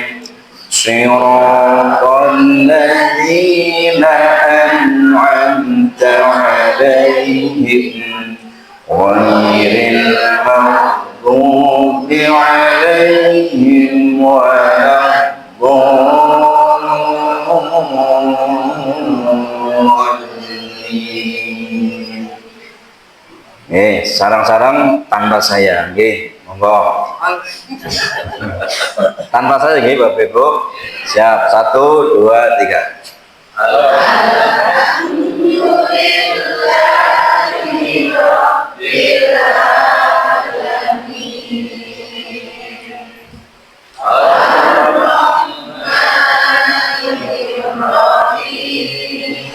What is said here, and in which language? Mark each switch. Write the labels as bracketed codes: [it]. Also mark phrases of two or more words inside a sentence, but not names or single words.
[ar] صراط الذين أنعمت عليهم غير المغضوب عليهم ولا الضالين. [jv] Sarang-sarang tanpa saya, nggih, monggo. Tanpa saya nggih, Bapak Ibu. [id] Siap, 1 2 3. [ar] الحمد لله رب العالمين. الرحمن الرحيم.